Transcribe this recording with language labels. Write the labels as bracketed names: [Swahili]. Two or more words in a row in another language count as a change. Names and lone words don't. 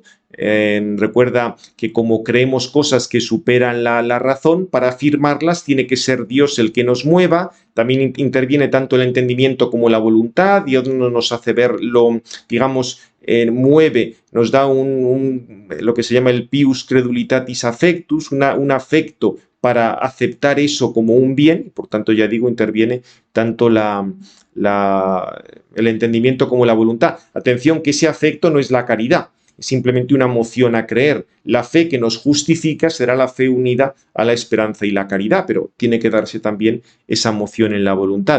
[Spanish] Recuerda que como creemos cosas que superan la razón, para afirmarlas tiene que ser Dios el que nos mueva. También interviene tanto el entendimiento como la voluntad. Dios no nos hace verlo, digamos, mueve, nos da lo que se llama el [Latin] pius credulitatis affectus, [Spanish] un afecto para aceptar eso como un bien, por tanto, ya digo, interviene tanto el entendimiento como la voluntad. Atención, que ese afecto no es la caridad, es simplemente una moción a creer. La fe que nos justifica será la fe unida a la esperanza y la caridad, pero tiene que darse también esa moción en la voluntad.